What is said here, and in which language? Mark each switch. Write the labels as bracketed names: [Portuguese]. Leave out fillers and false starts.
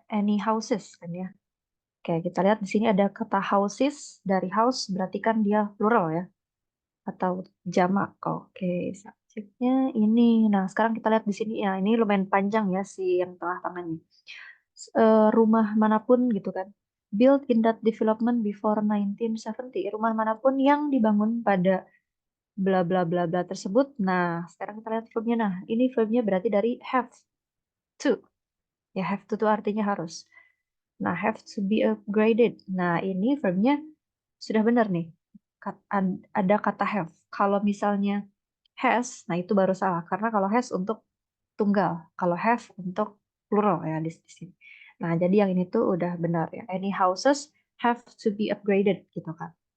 [English] Any houses [Indonesian] kan ya. Oke, kita lihat di sini ada kata houses. Dari house berarti kan dia plural ya. Atau jamak. Oke, subjeknya ini. Nah, sekarang kita lihat di sini ya. Ini lumayan panjang ya si yang tengah-tengah ini. Rumah manapun gitu kan. [English] Built in that development before 1970. [Indonesian] Rumah manapun yang dibangun pada bla bla bla bla tersebut. Nah, sekarang kita lihat verbnya. Nah, ini verbnya berarti dari have to. Ya, have to itu artinya harus. Nah, [English] have to be upgraded. [Indonesian] Nah, ini verbnya sudah benar nih. Ada kata have. Kalau misalnya has, nah itu baru salah. Karena kalau has untuk tunggal. Kalau have untuk plural ya di sini. Nah, jadi yang ini tuh udah benar ya. [English] Any houses have to be upgraded [Indonesian] gitu kan.